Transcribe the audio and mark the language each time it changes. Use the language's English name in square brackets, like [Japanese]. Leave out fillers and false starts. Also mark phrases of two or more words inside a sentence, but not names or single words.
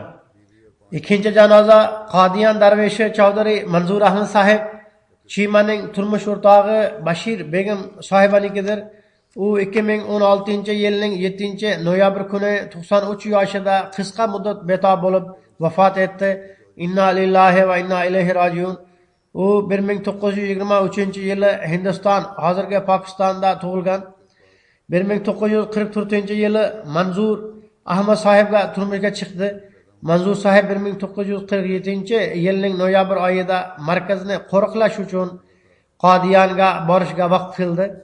[Uzbek] Ikkinchi janoza Qodiyan darveshi Chaudhary Manzur Ahmad sahib Chimaning turmush o'rtog'i Bashir Begim sohibanikidir. U 2016-yilning 7-noyabr kuni 93 yoshida qisqa muddat betob bo'lib vafot etdi. [Arabic] إنا لله وإنا إليه راجعون. [Uzbek] U 1923-yili Hindiston, hozirgi Pokistonda tug'ilgan. 1944-yili Manzur Ahmad sahibga turmushga chiqdi. Manzur sahib 1947-yilning noyabr oyida markazni qo'riqlash uchun Qodiyanga borishga vaqt qildi.